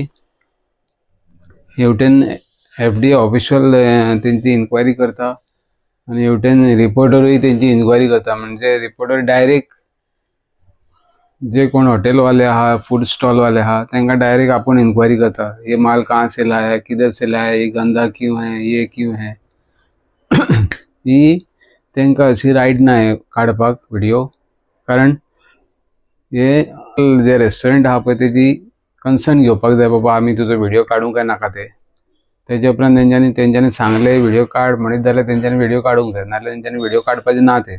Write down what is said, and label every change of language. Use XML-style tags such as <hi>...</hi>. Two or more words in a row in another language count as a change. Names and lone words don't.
<kok>हेवटेन</kok> <en>FDA official</en> <kok>तेंची इन्क्वायरी करता आनी हेवटेन रिपोर्टरूय तेंची इन्क्वायरी करता। म्हणजे रिपोर्टर डायरेक्ट जे कोण हॉटेलवाले आहा, फूड स्टॉल वाले आहा, तांकां डायरेक्ट आपूण इन्क्वायरी करता,</kok> <hi>ये माल कहाँ से लाया है, किधर से लाया है, ये गंदा क्यों है, ये क्यों है।</hi> <kok>ही तांकां अशी रायट ना हे काडपाक व्हिडिओ, कारण हे जे रेस्टॉरंट आहा पळय तेजी कन्सर्न घेवपाक जाय, बाबा आमी तुजो व्हिडिओ काडूंक काय नाका ते। तेजे उपरांत तेंच्यांनी सांगले व्हिडिओ काड म्हणीत जाल्यार तेंच्यांनी व्हिडिओ काडूंक जाय, नाल्यार तेंच्यांनी व्हिडिओ काडपाचे ना ते।</kok>